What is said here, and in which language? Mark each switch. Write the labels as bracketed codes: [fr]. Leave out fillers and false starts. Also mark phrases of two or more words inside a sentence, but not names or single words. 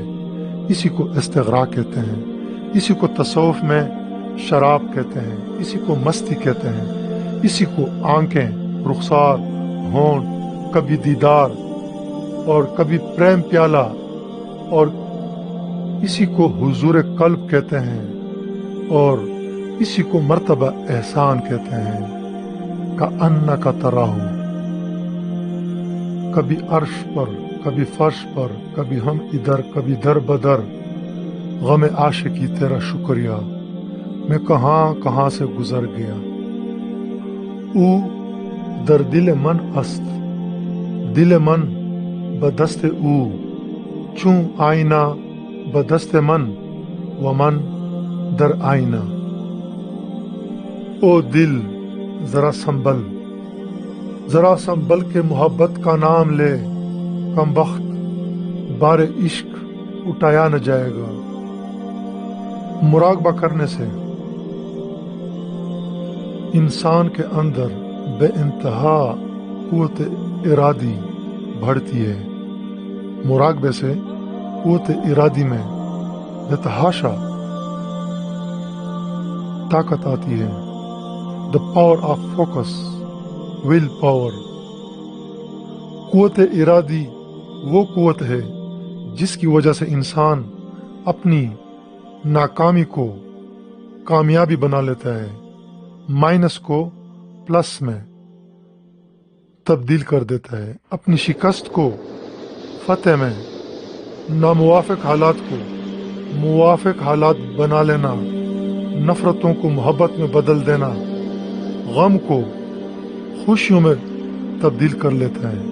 [ur] اسی کو استغراق کہتے ہیں، اسی کو تصوف میں شراب کہتے ہیں، اسی کو مستی کہتے ہیں، اسی کو آنکھیں، رخسار، ہونٹ، کبھی دیدار اور کبھی پریم پیالہ، اور اسی کو حضور قلب کہتے ہیں، اور اسی کو مرتبہ احسان کہتے ہیں۔ [ar] کأنک تراہ، [ur] کبھی عرش پر، کبھی فرش پر، کبھی ہم ادھر، کبھی در بدر، غم عاشقی تیرا شکریہ، میں کہاں کہاں سے گزر گیا۔ [fa] او در دل من است، دل من بدست او، چوں آئینہ بدست من و من در آئینہ۔ [ur] او دل ذرا سنبھل کے محبت کا نام لے، کم بخت بار عشق اٹھایا نہ جائے گا۔ مراقبہ کرنے سے انسان کے اندر بے انتہا قوت ارادی بڑھتی ہے۔ مراقبے سے قوت ارادی میں بے تحاشا طاقت آتی ہے۔ [en] The power of focus, will power۔ [ur] قوت ارادی وہ قوت ہے جس کی وجہ سے انسان اپنی ناکامی کو کامیابی بنا لیتا ہے، مائنس کو پلس میں تبدیل کر دیتا ہے، اپنی شکست کو فتح میں، ناموافق حالات کو موافق حالات بنا لینا، نفرتوں کو محبت میں بدل دینا، غم کو خوشیوں میں تبدیل کر لیتا ہے۔